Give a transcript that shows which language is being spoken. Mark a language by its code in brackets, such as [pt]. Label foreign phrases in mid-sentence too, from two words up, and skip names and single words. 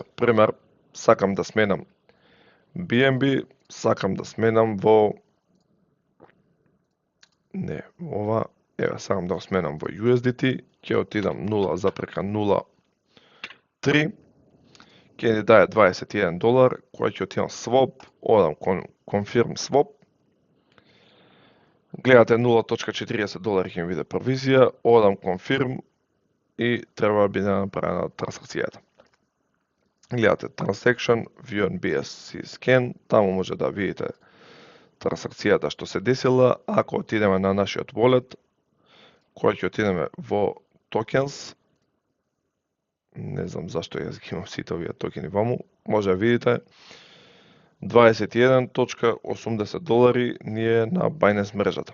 [mk] Пример, сакам да сменам BNB, сакам да сменам во сакам да го сменам во USDT, ќе отидам 0,03, ќе ни даде $21, кој ќе отидам swap, одам [en] confirm swap, [mk] гледате $0.40 ќе ми биде провизија, одам confirm и треба да биде направена трансакцијата. [en] Гледате transaction, view and BSC scan, [mk] таму може да видите трансакцијата што се десила. Ако отидеме на нашиот wallet, кој ќе отидеме во tokens, не знам зашто јас ги имам сите овие токени ваму, може да видите $21.80 ни е на Binance мрежата.